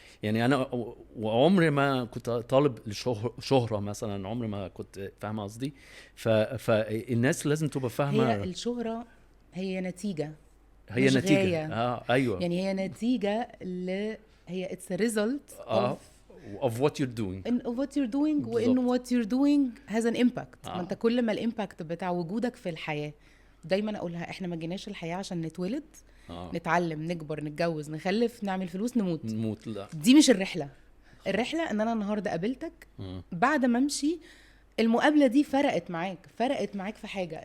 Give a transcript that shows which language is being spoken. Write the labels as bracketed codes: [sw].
[ar] يعني انا وعمري ما كنت طالب شهرة مثلا، عمري ما كنت فاهم قصدي. فالناس لازم تبقى فاهمه هي الشهرة هي نتيجة، هي مش نتيجة غاية. ايوه، يعني هي نتيجة هي [en] it's a result of what you're doing of what you're doing، وإنه what you're doing has an impact. [ar] ما انت كل ما الامباكت بتاع وجودك في الحياة، دايما اقولها احنا ما جيناش الحياة عشان نتولد نتعلم نكبر نتجوز نخلف نعمل فلوس نموت. لا. دي مش الرحلة ان انا النهاردة قابلتك بعد ما امشي المقابلة دي فرقت معاك في حاجة.